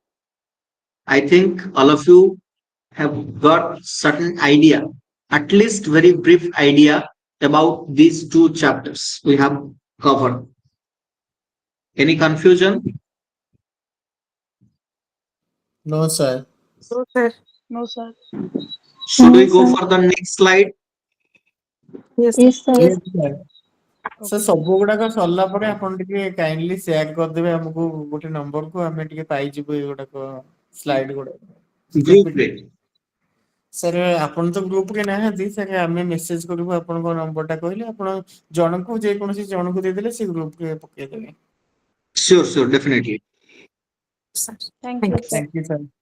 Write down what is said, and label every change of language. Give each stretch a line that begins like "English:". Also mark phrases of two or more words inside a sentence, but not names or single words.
English: I think all of you have got certain idea, at least very brief idea about these two chapters we have covered. Any confusion? No, sir. So, sir. No, sir. Should we No, go sir. for the next slide? Yes, sir. Yes, sir. Yes, sir. ସାର୍ Okay.
Odia: ସବୁ ଗୁଡାକ ସରିଲା ପରେ ଆପଣ ଟିକେ
English: kindly share
Odia: କରିଦେବେ ଆମକୁ ଗୋଟେ ନମ୍ବରକୁ, ଆମେ ଟିକେ ପାଇଯିବୁ ଏଗୁଡାକ ସ୍ଲାଇଡ ଗୁଡାକ
English: Group rate.
Odia: ସାର୍ ଆପଣ ତ ଗ୍ରୁପରେ ନାହାନ୍ତି ସାର୍, ଆମେ ମେସେଜ କରିବୁ ଆପଣଙ୍କ ନମ୍ବରଟା କହିଲେ ଆପଣ ଜଣଙ୍କୁ ଯେକୌଣସି ଜଣଙ୍କୁ ଦେଇଦେଲେ ସେ ଗ୍ରୁପରେ ପକେଇଦେବେ।
English: Sure, sure, definitely. Sir. Thank Thank you, you, sir. sir. thank you sir.